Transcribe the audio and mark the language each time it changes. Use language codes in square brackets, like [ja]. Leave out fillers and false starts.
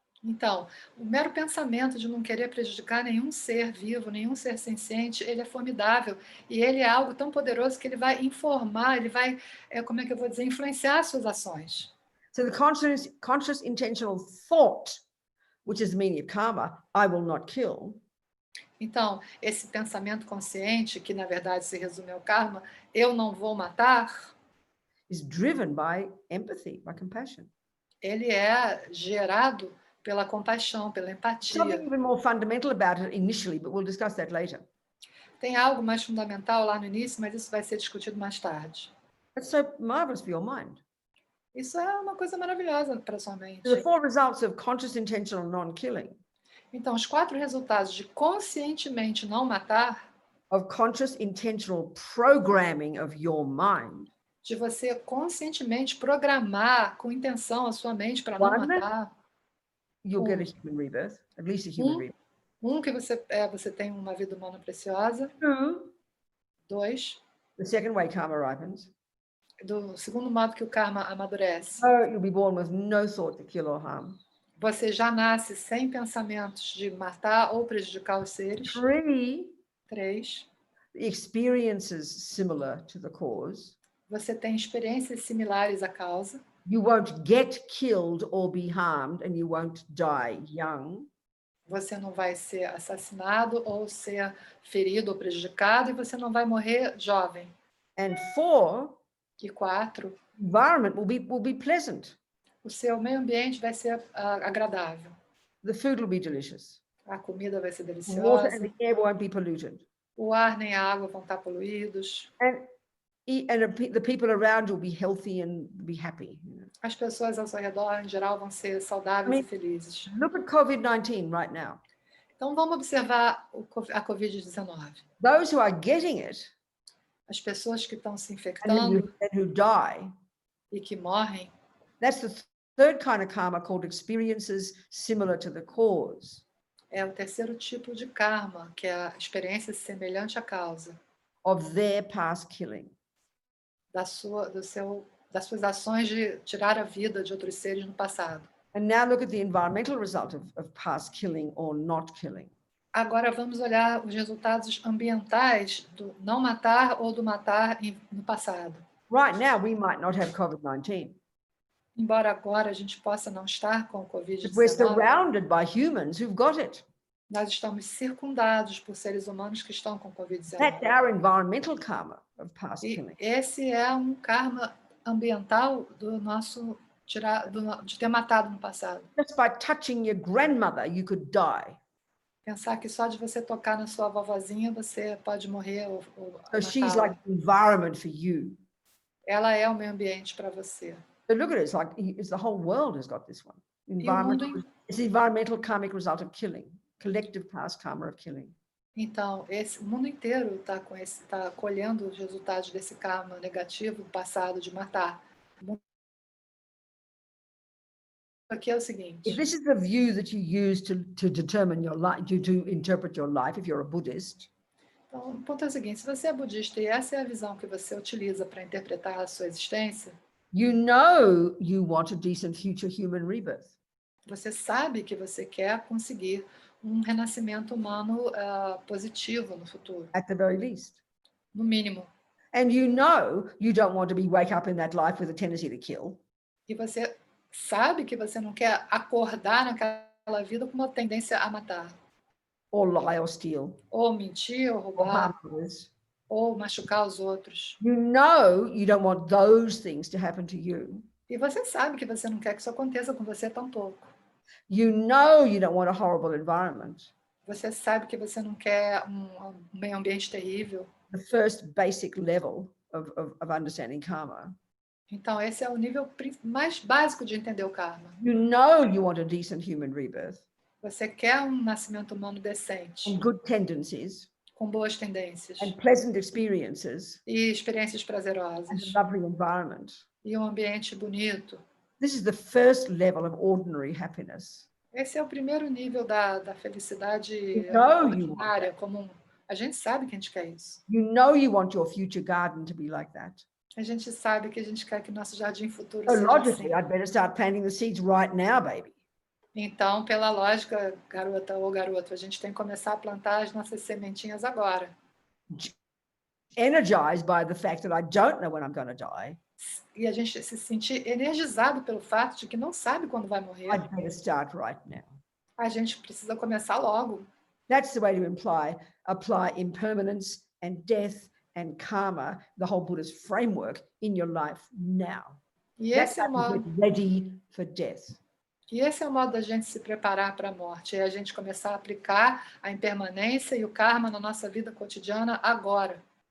[pt] Então, o mero pensamento de não querer prejudicar nenhum ser vivo, nenhum ser senciente, ele é formidável. E ele é algo tão poderoso que ele vai informar, ele vai, como é que eu vou dizer, influenciar as suas ações. [en] So the conscious intentional thought, which is the meaning of karma, I will not kill. [pt] Então, esse pensamento consciente, que na verdade se resume ao karma, eu não vou matar, [en] is driven by empathy, by compassion. [pt] ele é gerado pela compaixão, pela empatia. [en] Something even more fundamental about it initially, but we'll discuss that later. [pt] Tem algo mais fundamental lá no início, mas isso vai ser discutido mais tarde. [en] That's so marvelous for your mind. [pt] Isso é uma coisa maravilhosa para sua mente. [en] The 4 results of conscious intentional non-killing, [pt] Então, os 4 resultados de conscientemente não matar, [en] of conscious intentional programming of your mind, [pt] de você conscientemente programar com intenção a sua mente para não [en] One. [pt] matar. [en] you'll get a human rebirth, at least a human rebirth. [pt] Que você tem uma vida humana preciosa. [en] 2, [pt] 2, [en] the second way karma ripens. [pt] do segundo modo que o karma amadurece. [en] You'll be born with no thought to kill or harm. [pt] Você já nasce sem pensamentos de matar ou prejudicar os seres. [en] 3, experiences similar to the cause. [pt] você tem experiências similares à causa. [en] You won't get killed or be harmed, and you won't die young. [pt] Você não vai ser assassinado ou ser ferido ou prejudicado, e você não vai morrer jovem. [en] And 4, [pt] E 4, [en] environment will be pleasant. [pt] o seu meio ambiente vai ser agradável. [en] The food will be delicious. [pt] A comida vai ser [en] The water [pt] deliciosa. [en] and the air won't be polluted. [pt] O ar nem a água vão estar poluídos. [en] And the people around you will be healthy and be happy. [pt] As pessoas ao seu redor, em geral, vão ser saudáveis [en] I mean, [pt] e felizes. [en] Look at COVID-19 right now. [pt] Então, vamos observar a Covid-19. [en] Those who are getting it [pt] As pessoas que estão se [en] and [pt] infectando [en] who die, [pt] e que morrem, [en] that's the third kind of karma called experiences similar to the cause. [pt] é o terceiro tipo de karma, que é a experiência semelhante à causa [en] Of their past killing. [pt] do seu das suas ações de tirar a vida de outros seres no passado. [en] And now look at the environmental result of past killing or not killing. [pt] Agora vamos olhar os resultados ambientais do não matar ou do matar no passado. [en] Right now, we might not have COVID-19, [pt] Embora agora a gente possa não estar com o [en] but we're [pt] Covid-19, [en] surrounded by humans who've got it. [pt] nós estamos circundados por seres humanos que estão com Covid-19. [en] That's our environmental karma of past [pt] E [en] killing. [pt] esse é um karma ambiental do nosso de ter matado no passado. [en] Just by touching your grandmother, you could die. [pt] Pensar que só de você tocar na sua vovozinha você pode morrer ou [en] So she's [pt] matá-la. [en] like the environment for you. [pt] Ela é o meio ambiente para você. [en] So look at it, it's the whole world has got this one. [pt] E o mundo, [en] It's the environmental karmic result of killing, collective past karma of killing. [pt] então, o mundo inteiro está colhendo os resultados desse karma negativo do passado de matar. Aqui é o seguinte. [en] If this is the view that you use to determine your life, to interpret your life, if you're a Buddhist, [pt] Então, o ponto é o seguinte, se você é budista e essa é a visão que você utiliza para interpretar a sua existência, [en] you know you want a decent future human rebirth. [pt] você sabe que você quer conseguir um renascimento humano positivo no futuro, [en] At the very least. [pt] no mínimo. [en] And you know you don't want to wake up in that life with a tendency to kill. [pt] E você sabe que você não quer acordar naquela vida com uma tendência a matar, [en] Or lie or steal, [pt] ou mentir, ou [en] or [pt] roubar, [en] harm others. [pt] ou machucar os outros. [en] You know you don't want those things to happen to you. [pt] E você sabe que você não quer que isso aconteça com você tampouco. [en] You know you don't want a horrible environment. [pt] Você sabe que você não quer um meio ambiente terrível. [en] The first basic level of understanding karma. [pt] Então, esse é o nível mais básico de entender o karma. [en] You know you want a decent human rebirth [pt] Você quer um nascimento humano decente, [en] and good tendencies [pt] com boas tendências, [en] and pleasant experiences [pt] e experiências [en] and [pt] prazerosas, [en] a lovely environment. [pt] e um ambiente bonito. [en] This is the first level of ordinary happiness. [pt] Esse é o primeiro nível da felicidade [en] know you [pt] ordinária, comum. A gente sabe que a gente quer isso. [en] You know you want your future garden to be like that. [pt] A gente sabe que a gente quer que nosso jardim futuro [en] So [pt] seja [en] logically, [pt] assim. [en] I'd better start planting the seeds right now, baby. [pt] Então, pela lógica, garota ou garoto, a gente tem que começar a plantar as nossas sementinhas agora. [en] Energized by the fact that I don't know when I'm going to die, [pt] E a gente se sentir energizado pelo fato de que não sabe quando vai morrer. [en] I'd better start right now. [pt] A gente precisa começar logo. [en] That's the way to apply impermanence and death and karma, the whole Buddhist framework in your life now. [pt] E [en] That's [pt] esse é o [en] how you [pt] modo, [en] get ready for death. [pt] e esse é o modo da gente se preparar para a morte. É a gente começar a aplicar a impermanência e o karma na nossa vida cotidiana agora.